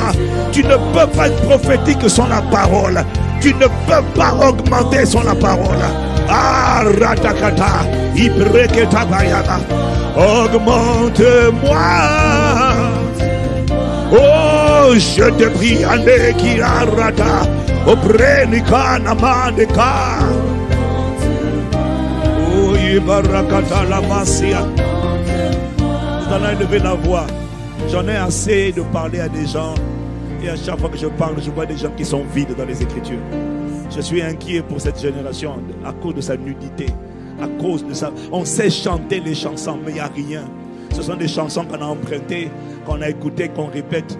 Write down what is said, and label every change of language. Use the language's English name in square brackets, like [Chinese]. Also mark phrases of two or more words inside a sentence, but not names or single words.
[French] Tu ne peux pas être prophétique sans la parole. Tu ne peux pas augmenter sans la parole. Ah, ratakata, ibreketa bayana. Augmente-moi. Oh, je te prie, ane ki arata. Oprenika namaneka. Oh, ibarakata la masia. Nous allons élever la voix. J'en ai assez de parler à des gens. Et à chaque fois que je parle, je vois des gens qui sont vides dans les Écritures. Je suis inquiet pour cette génération à cause de sa nudité, à cause de ça. On sait chanter les chansons, mais il n'y a rien. Ce sont des chansons qu'on a empruntées, qu'on a écoutées, qu'on répète.